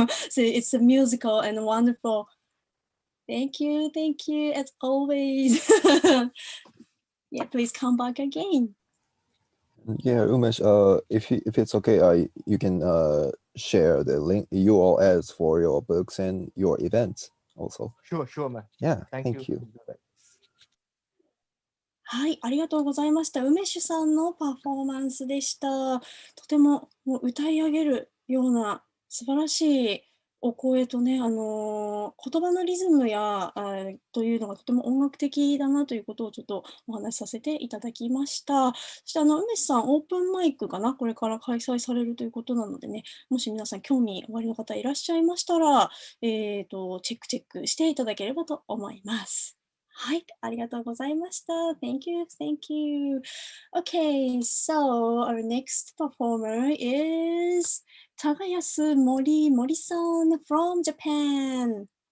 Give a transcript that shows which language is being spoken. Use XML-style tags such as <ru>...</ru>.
<en>So it's a musical and wonderful. Thank you, as always. Yeah, please come back again. Yeah, Umesh, if it's okay, you can share the link URLs for your books and your events also. Sure, man. Yeah, Thank you.</en> <ja>はい、ありがとうございました。梅酒さんのパフォーマンスでした。とてももう歌い上げるような素晴らしいお声とね、言葉のリズムやというのがとても音楽的だなということをちょっとお話しさせていただきました。そして梅酒さん、オープンマイクかな、これから開催されるということなのでね、もし皆さん興味おありの方いらっしゃいましたら、チェックしていただければと思います。はい、ありがとうございました。</ja> <en>Thank you. Okay, so our next performer is 高安森さん from Japan.</en>